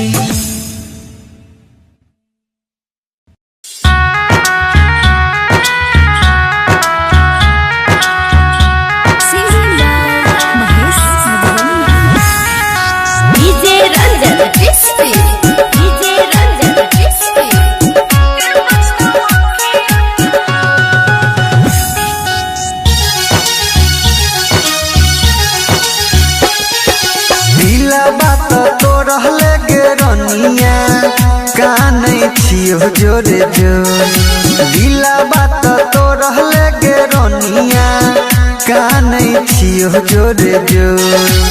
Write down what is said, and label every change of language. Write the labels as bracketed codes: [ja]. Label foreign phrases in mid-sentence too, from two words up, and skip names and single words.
[en] Singing by Mahesh डीजे रंजन डिस्पी, डीजे रंजन डिस्पी। [mai] दिला बात तो रहले गे रनिया कानै छियो जोरे जोर दिला बात तो रहले गे रनिया कानै छियो जोरे जोर